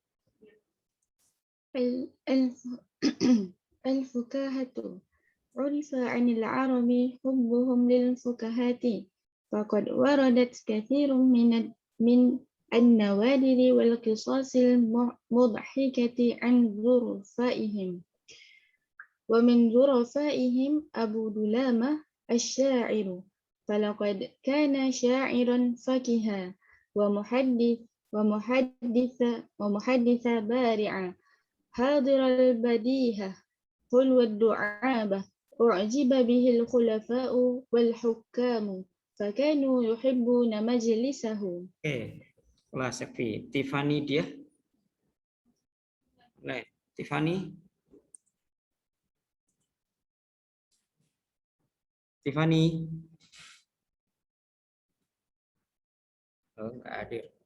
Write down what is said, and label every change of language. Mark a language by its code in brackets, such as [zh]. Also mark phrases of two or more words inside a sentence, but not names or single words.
[ar] الفكاهة عرف عن العرب حبهم للفكاهة فقد وردت كثير من النوادر والقصص المضحكة عن ظرفائهم ومن ظرفائهم أبو دلامة الشاعر فلقد كان شاعرا فكها و محدثا بارعا حاضر البديهة حلو الدعابة أعجب به الخلفاء والحكام فكانوا يحبون مجلسه. [id] Kelas Sekfi. Tiffany dia. Nah, Tiffany. Oh, nggak hadir.